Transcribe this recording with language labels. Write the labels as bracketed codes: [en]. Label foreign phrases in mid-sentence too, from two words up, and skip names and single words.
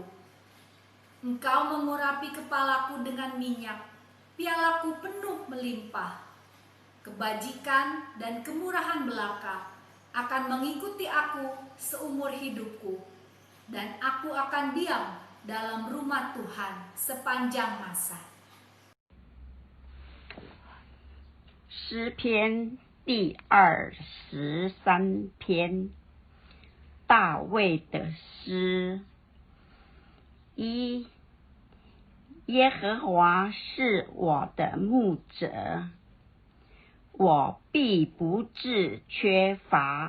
[id] Engkau mengurapi kepalaku dengan minyak, pialaku penuh melimpah. Kebajikan dan kemurahan belaka akan mengikuti aku seumur hidupku, dan aku akan diam dalam rumah Tuhan sepanjang masa. [zh] 诗篇第23篇，大卫的诗。一，耶和华是我的牧者，我必不致缺乏。